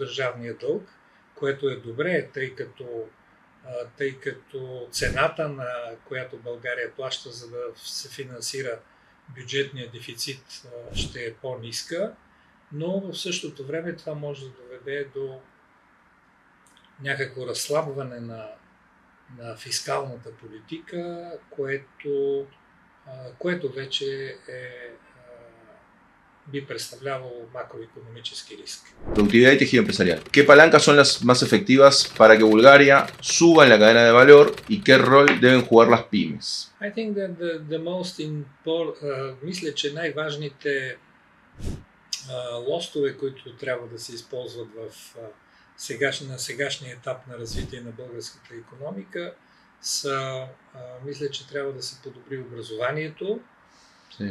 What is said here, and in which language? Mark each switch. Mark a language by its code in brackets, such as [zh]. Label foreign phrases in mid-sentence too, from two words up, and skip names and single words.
[bg] държавния дълг, което е добре, тъй като цената, на която България плаща, за да се финансира бюджетния дефицит, ще е по-ниска, но в същото време това може да доведе до някакво разслабване на фискалната политика, което вече би представлявало macroeconomiически риск. [es] Productividad y tejido empresarial. ¿Qué palancas son las más efectivas para que Bulgaria suba en la cadena de valor y qué rol deben jugar las pymes? [en] I think that the most important, [bg] мисля, че най-важните лостове, които трябва да се използват на сегашния етап на развитие на българската икономика, мисля, че трябва да се подобри образованието. Sí.